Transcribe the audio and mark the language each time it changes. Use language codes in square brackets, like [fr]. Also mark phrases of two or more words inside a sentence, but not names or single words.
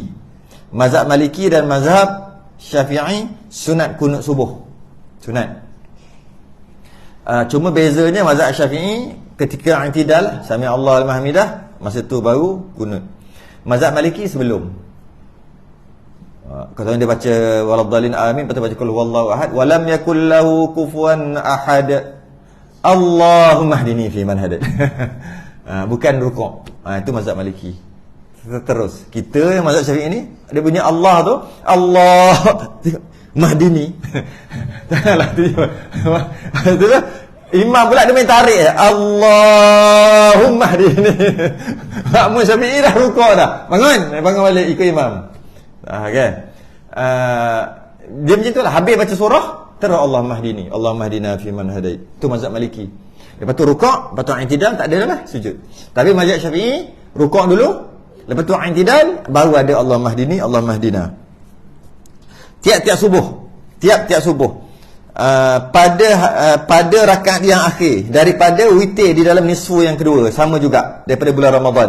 [ms] Mazhab Maliki dan mazhab Syafi'i sunat kunut subuh. Sunat. Cuma bezanya mazhab Syafi'i ketika i'tidal [ar] سمع الله لمن حمده, [ms] masa tu baru kunut. Mazhab Maliki sebelum. Kalau dia baca [ar] ولا الضالين آمين, [ms] lepas baca [ar] قل هو الله أحد، ولم يكن له كفوا أحد. اللهم اهدني فيمن هديت. [ms] Bukan rukuk. Itu mazhab Maliki. Terus kita yang mazhab Syafi'i ni, dia punya Allah tu, Allah mahdini. Janganlah tu. Imam pula dia main tarik je. [ar] اللهم اهدني. [ms] Makmum Syafi'i dah rukuk dah. Bangun balik ikut imam. Kan? Dia macam tu lah. Habis baca surah, terus [ar] اللهم اهدني، اللهم اهدنا فيمن هديت. [ms] Itu mazhab Maliki. Lepas tu rukuk, lepas tu i'tidal, tak ada lah sujud. Tapi mazhab Syafi'i rukuk dulu, lepas tu i'tidal, baru ada [ar] اللهم اهدني، اللهم اهدنا. [ms] Tiap-tiap subuh pada rakaat yang akhir daripada witir di dalam nisfu yang kedua, sama juga daripada bulan Ramadan.